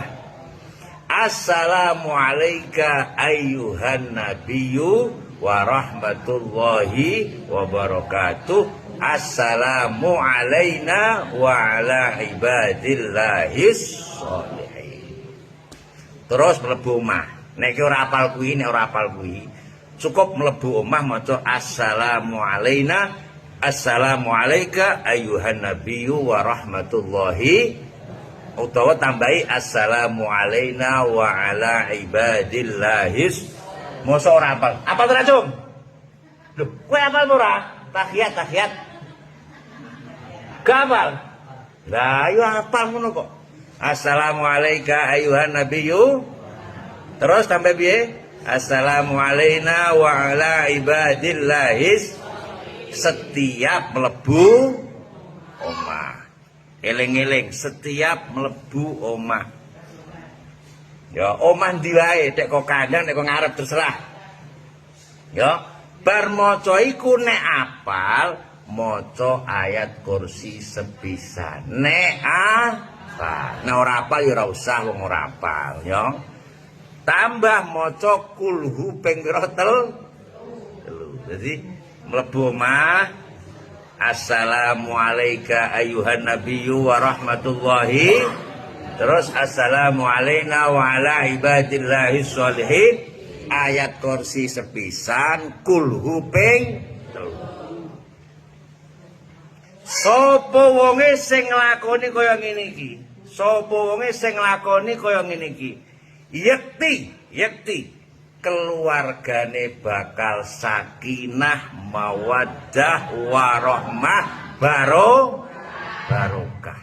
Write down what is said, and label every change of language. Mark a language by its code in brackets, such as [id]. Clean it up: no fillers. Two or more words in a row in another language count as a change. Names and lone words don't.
[ar] السلام عليك أيها النبي ورحمة الله وبركاته. السلام علينا وعلى عباد الله الصالحين. [jv] Terus mlebu omah. Nek ora apal kuwi, nek ora apal kuwi, cukup mlebu omah maca [ar] السلام علينا. السلام عليك أيها النبي ورحمة الله, [jv] utawa tambahi [ar] السلام علينا وعلى عباد الله. [jv] Mosok ora apal. Apal ora, Cung? Lho, kowe apal ora? Tahiyat. Gak apal. Lah, ayo apal ngono kok. [ar] السلام عليك أيها النبي. [jv] Terus tambah piye? [ar] السلام علينا وعلى عباد الله. [jv] Setiap mlebu omah, eling-eling setiap mlebu omah. Ya omah ndi wae, nek kok kandang nek kok ngarep terserah. Ya bar maca iku nek apal maca ayat kursi sepisan. Nek apal, nek ora apal ya ora usah wong ora apal, ya. Tambah maca kulhu ping pira telu. Dadi mlebu omah, [ar] السلام عليك أيها النبي ورحمة الله, terus السلام علينا وعلى عباد الله الصالحين, [jv] ayat kursi sepisan, kulhu ping 3. Sapa wonge sing nglakoni kaya ngene iki? Sapa wonge sing nglakoni kaya ngene iki? Yekti keluargane bakal [ar] سكينة مودة ورحمة بركة.